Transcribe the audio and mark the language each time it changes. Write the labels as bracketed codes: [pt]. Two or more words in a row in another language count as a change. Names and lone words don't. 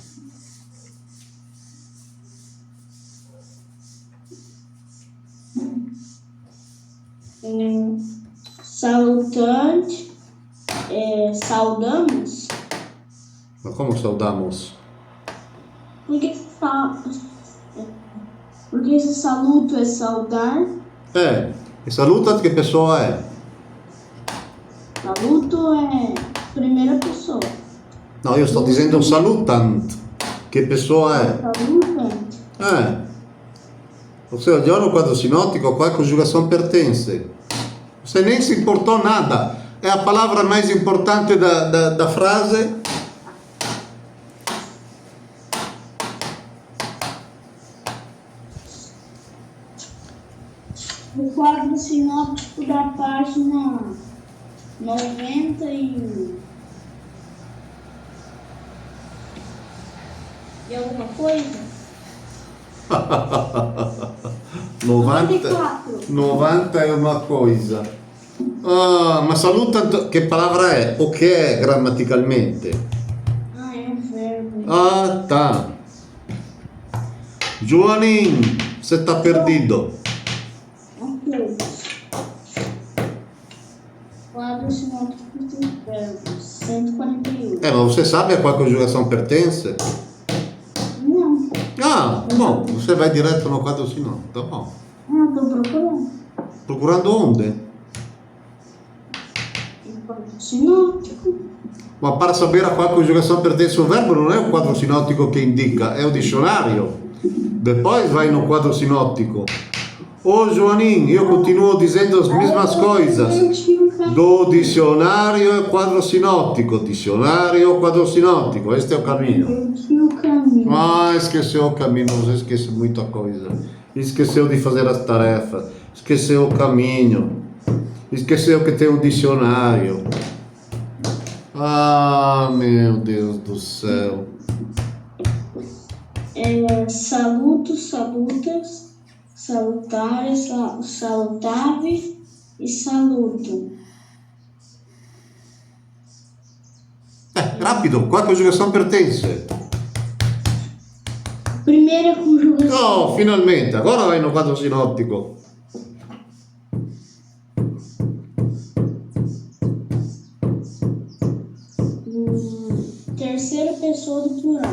[pt] Salutante. Saudamos. Mas como saudamos? Porque esse saluto é saudar. [it] E saluta che pessoa è? [pt] Saluto é primeira pessoa. [it] No, io sto dicendo salutant. Che pessoa è? [pt] Salutante. Ou seja, già no quadro sinótico qua conjugação pertence. Você nem se importou nada. É a palavra mais importante da frase. O quadro sinóptico da página 90 e alguma coisa? [it] 90 è una cosa. Ma salutant, che palavra è? O che è grammaticalmente? [pt] É um verbo. Ah, tá. Joaninho, você tá perdido. Ok. Quadro sinóptico dos verbos. 141. Mas você sabe a qual conjugação pertence? Não. Ah, bom, você vai direto no quadro sinótico, tá bom. Estou procurando. Procurando onde? O quadro sinóptico. Ma para saber a qual conjugação pertence o verbo [it] non è [pt] o quadro sinottico [it] che indica, è [pt] o dicionário. Depois vai no quadro sinottico. Ô Joaninho, [it] io continuo [pt] dizendo as mesmas coisas. Do dicionário e quadro sinottico. Dicionário e quadro sinottico. Este é o caminho. O caminho. Ah, esqueceu o caminho, você esquece muita coisa. Esqueceu de fazer as tarefas. Esqueceu o caminho. Esqueceu que tem um dicionário. Ah, meu Deus do céu. [la] Saluto, salutas, salutare, salutave e saluto. [pt] Rapido, qual conjugação pertence? Primeira conjugação. Oh, finalmente, agora vai no quadro sinottico. Terceira pessoa do plural.